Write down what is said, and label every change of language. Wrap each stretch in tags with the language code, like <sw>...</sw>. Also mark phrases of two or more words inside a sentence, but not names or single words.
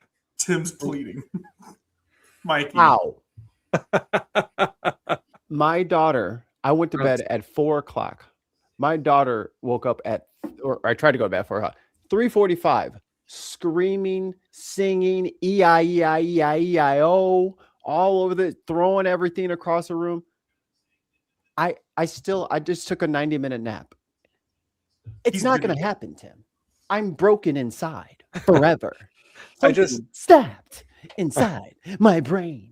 <en>Tim's pleading. Mikey. How? My daughter, I went to bed at 4 o'clock. My daughter woke up or I tried to go to bed for her 3:45, screaming, singing, E-I-E-I-E-I-E-I-O, all over throwing everything across the room. I just took a 90-minute nap. It's not going to happen, Tim. I'm broken inside forever. I just stabbed inside my brain.</en>